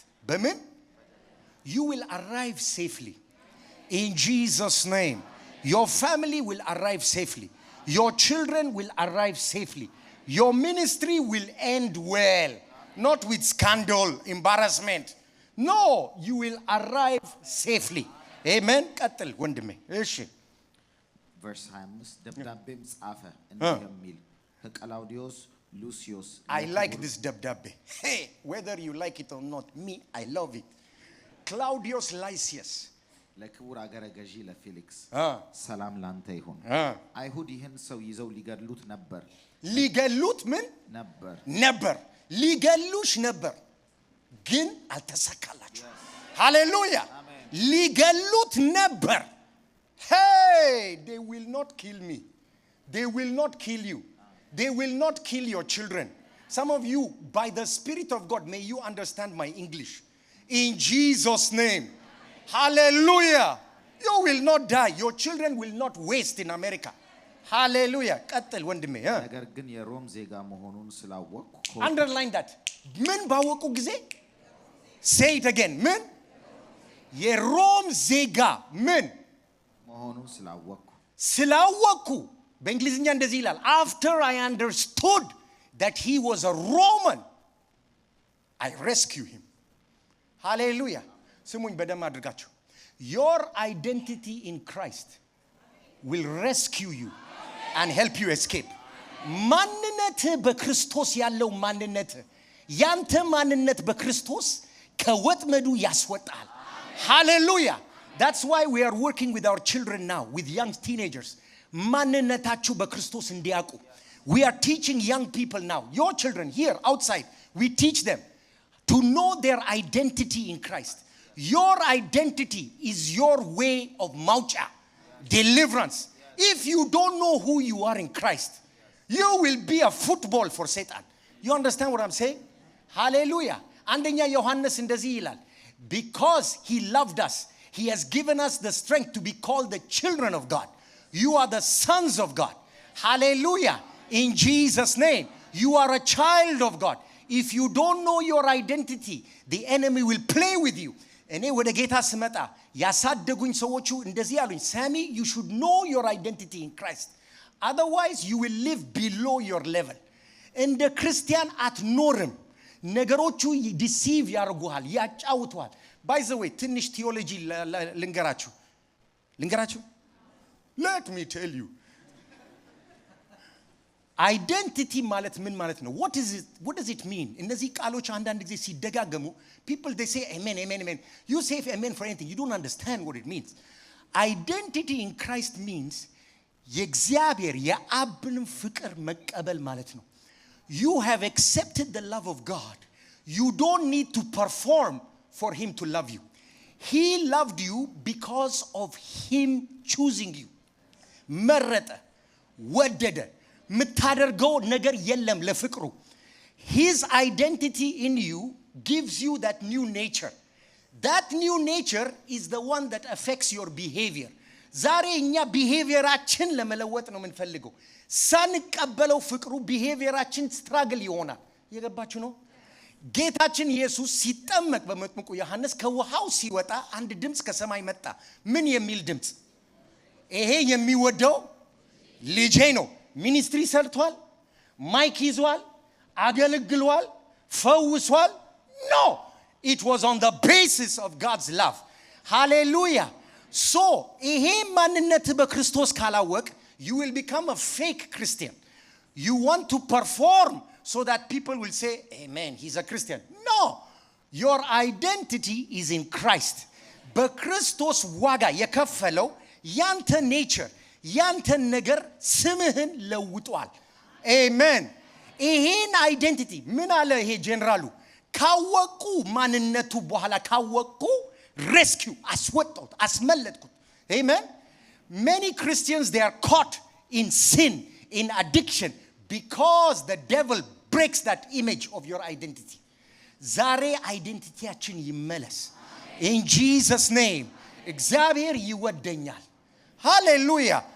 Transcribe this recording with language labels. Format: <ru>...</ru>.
<en>በምን you will arrive safely in Jesus name your family will arrive safely Your children will arrive safely. Your ministry will end well. Not with scandal, embarrassment. No, you will arrive safely.</en> <am>Amen. ቀጥል ወንድሜ እሺ verse 25 ደብዳቤም ጻፈ እንዲህ የሚል ከቀላውዲዮስ ሉሲዮስ</am> <en>I like this ደብዳቤ. Hey, whether you like it or not, me, I love it. Claudius Lysias</en> <am>ለክቡር አገረ ገዢ ለፌሊክስ ሰላም ላንተ ይሁን። አይሁድ ይህን ሰው ይዘው ሊገድሉት ነበር። ሊገሉት ምን ነበር ሊገሉሽ ነበር ግን አልተሳካላችሁ። ሃሌሉያ ሊገሉት ነበር።</am> <en>Hey, they will not kill me. They will not kill you. They will not kill your children. Some of you, by the Spirit of God, may you understand my English. In Jesus' name. Hallelujah. You will not die. Your children will not waste in America.</en> <am>Hallelujah. ቀጥል ወንድሜ ነገር ግን የሮም ዜጋ መሆኑን ስላወቅኩ</am> <en>Underline that.</en> <am>ምን ባወቁ ጊዜ?</am> <en>Say it again. ምን?</en> <am>የሮም ዜጋ ምን መሆኑን ስላወቅኩ በእንግሊዝኛ እንደዚህ ይላል.</am> <en>After I understood that he was a Roman, I rescue him. Hallelujah.</en> <am>ስሙኝ በደም አድርጋችሁ.</am> <en>Your identity in Christ will rescue you and help you escape.</en> <am>ማንነት በክርስቶስ ያለው ማንነት ያንተ ማንነት በክርስቶስ ከወጥመዱ ያስወጣል.</am> <en>Hallelujah. That's why we are working with our children now, with young teenagers.</en> <am>ማንነታችሁ በክርስቶስ እንዲያውቁ.</am> <en>We are teaching young people now. Your children here outside, we teach them to know their identity in Christ. Your identity is your way of maucha, deliverance. If you don't know who you are in Christ, you will be a football for Satan. You understand what I'm saying? Hallelujah.</en> <am>አንደኛ ዮሐንስ እንደዚህ ይላል.</am> <en>Because he loved us, he has given us the strength to be called the children of God. You are the sons of God. Hallelujah. In Jesus' name. You are a child of God. If you don't know your identity, the enemy will play with you.</en> <am>እኔ ወደ ጌታ ስመጣ ያሳደጉኝ ሰዎቹ እንደዚህ ያሉኝ,</am> <en>Sammy, you should know your identity in Christ. Otherwise, you will live below your level.</en> <am>እንደ ክርስቲያን አትኖርም። ነገሮቹ ዲሲቭ ያርጉሃል, ያጫውቷል.</am> <en>By the way,</en> <am>ትንሽ ቲዮሎጂ ልንገራችሁ.</am> <en>Let me tell you.</en> <am>Identity ማለት ምን ማለት ነው?</am> <en>What does it mean?</en> <am>እነዚህ ቃሎች አንዳንድ ጊዜ ሲደጋገሙ</am> <en>people they say amen, amen, amen. You say amen for anything. You don't understand what it means. Identity in Christ means የእግዚአብሔር የአብንም ፍቅር መቀበል ማለት ነው. You have accepted the love of God. You don't need to perform for him to love you. He loved you because of him choosing you.</en> <am>መረጠ, ወደደ, ምታደርገው ነገር የለም ለፍቅሩ.</am> <en>His identity in you gives you that new nature. That new nature is the one that affects your behavior.</en> <am>ዛሬ እኛ ቢሄቪየራችን ለመለወጥ ነው የምንፈልገው. ሳንቀበለው ፍቅሩ ቢሄቪየራችን ስትራግል ይሆናል. የገባችሁ ነው? ጌታችን ኢየሱስ ሲጠመቅ በመጥምቁ ዮሐንስ ከውሃው ሲወጣ አንድ ድምጽ ከሰማይ መጣ. ምን የሚል ድምጽ? ይሄ የሚወደው ልጄ ነው. ሚኒስትሪ ሰርቷል፣ ማይክ ይዟል፣ አገልግሏል፣ ፈውሷል?</am> <en>No, it was on the basis of God's love. Hallelujah. So,</en> <am>ይሄ ማንነት በክርስቶስ ካላወቅ,</am> <en>you will become a fake Christian. You want to perform so that people will say, amen, he's a Christian. No, your identity is in Christ.</en> <am>በክርስቶስ ዋጋ የከፈለው ያንተ nature, ያንተ ነገር ስምህን ለውጧል. Amen. ይሄን identity ምን አለ ይሄ ጀነራሉ? ካወቁ ማንነቱ በኋላ ካወቁ rescue, asወጣሁት, አስመለጥኩት. Amen.</am> <en>Many Christians, they are caught in sin, in addiction, because the devil breaks that image of your identity.</en> <am>ዛሬ አይደንቲቲያችን ይመለስ.</am> <en>In Jesus' name.</en> <am>እግዚአብሔር ይወደኛል. Hallelujah.</am>